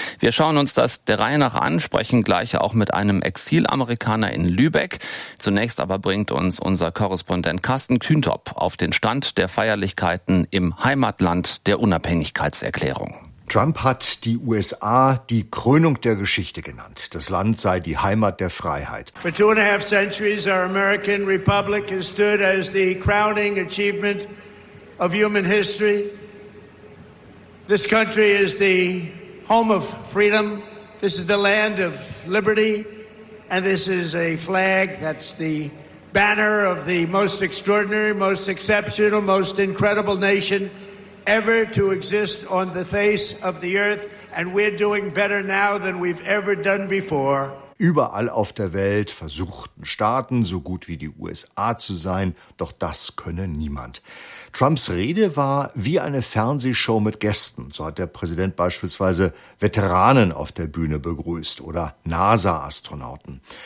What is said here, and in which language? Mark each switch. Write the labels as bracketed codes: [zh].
[de] Wir schauen uns das der Reihe nach an, sprechen gleich auch mit einem Exilamerikaner in Lübeck. Zunächst aber bringt uns unser Korrespondent Carsten Kühntop auf den Stand der Feierlichkeiten im Heimatland der Unabhängigkeitserklärung. Trump hat die USA die Krönung der Geschichte genannt. Das Land sei die Heimat der Freiheit. [en] For 2½ centuries, our American Republic has stood as the crowning achievement of human history. This country is the home of freedom. This is the land of liberty. And this is a flag that's the banner of the most extraordinary, most exceptional, most incredible nation ever to exist on the face of the earth. And we're doing better now than we've ever done before. [de] Überall auf der Welt versuchten Staaten, so gut wie die USA zu sein, doch das könne niemand. Trumps Rede war wie eine Fernsehshow mit Gästen. So hat der Präsident beispielsweise Veteranen auf der Bühne begrüßt oder NASA-Astronauten.